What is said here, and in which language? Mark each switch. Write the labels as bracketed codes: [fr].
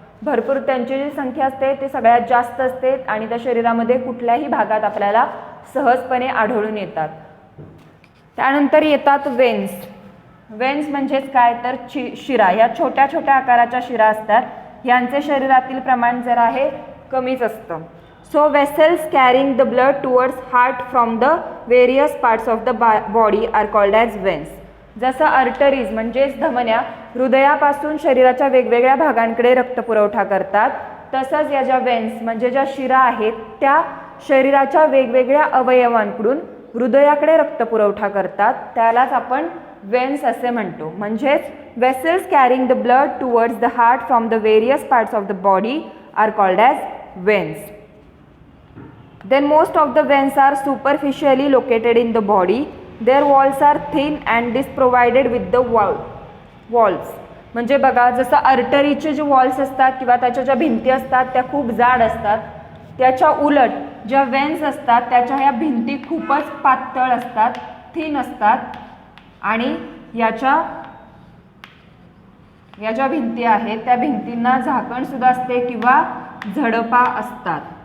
[mr] भरपूर त्यांची जी संख्या असते ते सगळ्यात जास्त असते आणि त्या शरीरामध्ये कुठल्याही भागात आपल्याला सहजपणे आढळून येतात. त्यानंतर येतात वेन्स. वेन्स म्हणजेच काय तर शिरा. या छोट्या छोट्या आकाराच्या शिरा असतात. यांचे शरीरातील प्रमाण जरा आहे कमीच असतं. [en] So vessels carrying the blood towards heart from the various parts of the body are called as veins. [mr] जसं आर्टरीज म्हणजेच धमन्या हृदयापासून शरीराच्या वेगवेगळ्या भागांकडे रक्तपुरवठा करतात तसंच या ज्या वेन्स म्हणजे ज्या शिरा आहेत त्या शरीराच्या वेगवेगळ्या अवयवांकडून हृदयाकडे रक्तपुरवठा करतात. त्यालाच आपण वेन्स असे म्हणतो. म्हणजेच [en] vessels carrying the blood towards the heart from the various parts of the body are called as veins. Then most of the veins are superficially located in the body. Their walls are thin and is provided with the walls. [mr] म्हणजे बघा जसं आर्टरीचे जे walls असतात किंवा त्याच्या ज्या भिंती असतात त्या खूप जाड असतात. त्याच्या उलट ज्या वेन्स असतात त्याच्या ह्या भिंती खूपच पातळ असतात, थिन असतात आणि या ज्या भिंती आहेत त्या भिंतींना झाकण सुद्धा असते किंवा झडपा असतात.